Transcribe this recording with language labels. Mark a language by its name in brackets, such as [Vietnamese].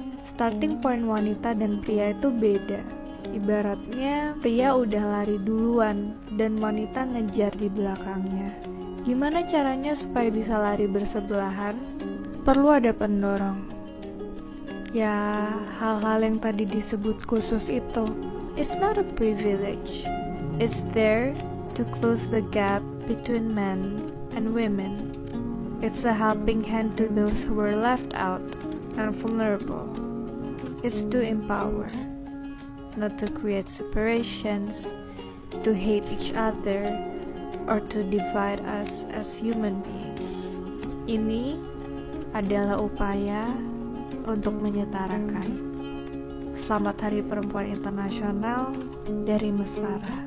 [English] Starting point [Indonesian] wanita dan pria itu beda. Ibaratnya pria udah lari duluan dan wanita ngejar di belakangnya. Gimana caranya supaya bisa lari bersebelahan? Perlu ada pendorong. Ya, hal-hal yang tadi disebut khusus itu. [English] It's not a privilege. It's there to close the gap between men and women. It's a helping hand to those who were left out and vulnerable. It's to empower, not to create separations, to hate each other, or to divide us as human beings. [Indonesian] Ini adalah upaya untuk menyetarakan. Selamat Hari Perempuan Internasional dari Mesra.